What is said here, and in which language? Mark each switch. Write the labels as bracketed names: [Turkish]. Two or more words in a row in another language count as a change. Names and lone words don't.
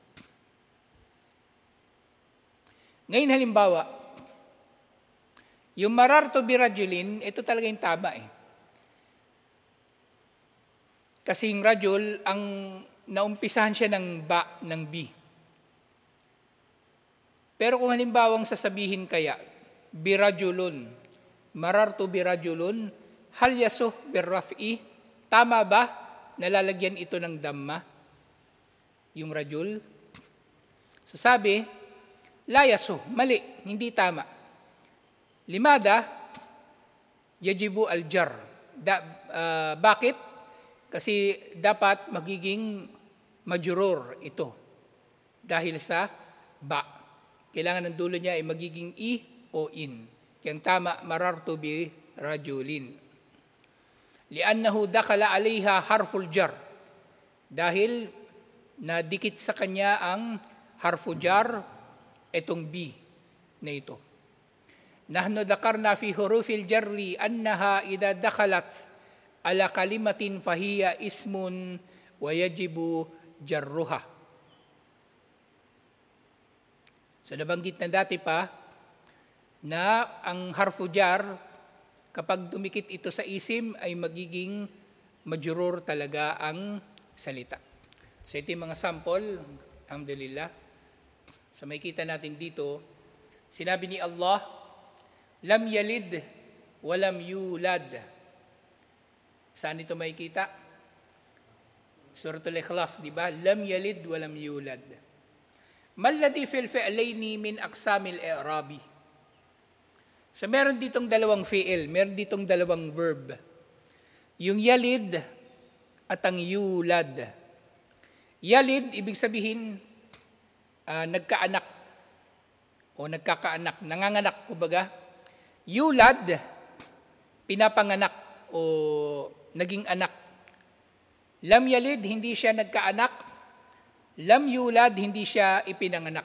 [Filipino] Ngayon halimbawa, yung [Arabic] مررت برجل, [Filipino] ito talaga yung tama eh. Kasi yung rajul, ang naumpisahan siya ng ba, ng bi. Pero kung halimbawang sasabihin kaya, [Arabic] برجلٌ، مررت برجلٌ، هل يصح بالرفع, [Filipino] tama ba nalalagyan ito ng damma? Yung rajul? So sabi, [Arabic] لا يصح, [Filipino] mali, hindi tama. [Arabic] لماذا، يجب الجر. [Filipino] Bakit? Kasi dapat magiging majurur ito. Dahil sa ba. Kailangan ng dulo niya ay magiging i o in. Kaya tama, [Arabic] مررت برجل. لأنه دخل عليها حرف الجر. [Filipino] Dahil nadikit sa kanya ang [Arabic] حرف جر, [Filipino] itong bi na ito. [Arabic] نحن ذكرنا في حروف الجر أنها إذا دخلت على كلمة فهي اسم ويجب جرها. [Filipino] So nabanggit na dati pa na ang [Arabic] حرف جر, [Filipino] kapag dumikit ito sa isim, ay magiging majurur talaga ang salita. So ito yung mga sample, alhamdulillah. So may kita natin dito, sinabi ni Allah, [Arabic] لم يلد ولم يولد. [Filipino] Saan ito may kita? Suratul Ikhlas, di ba? [Arabic] لم يلد ولم يولد. ما الذي في الفعلين من أقسام الإعراب. [Filipino] So meron ditong dalawang fi'il, meron ditong dalawang verb. Yung yalid at ang yulad. Yalid, ibig sabihin, nagkaanak o nagkakaanak, nanganganak, kumbaga. Yulad, pinapanganak o naging anak. [Arabic] لم يلد, [Filipino] hindi siya nagkaanak. [Arabic] لم يولد, [Filipino] hindi siya ipinanganak.